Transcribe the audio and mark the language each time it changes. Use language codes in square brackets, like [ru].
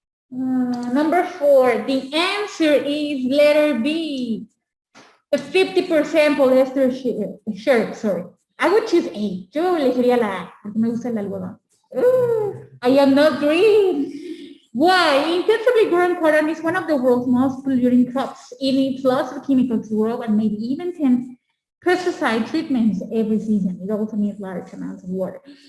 [en] Number 4, the answer is letter B. The 50% polyester shirt, sorry. I would choose A. [es] Yo elegiría la A, porque me gusta el algodón. [en] I am not green. Why? Intensively grown cotton is one of the world's most polluting crops. It needs lots of chemicals to grow and maybe even 10 pesticide treatments every season. It also needs large amounts of water.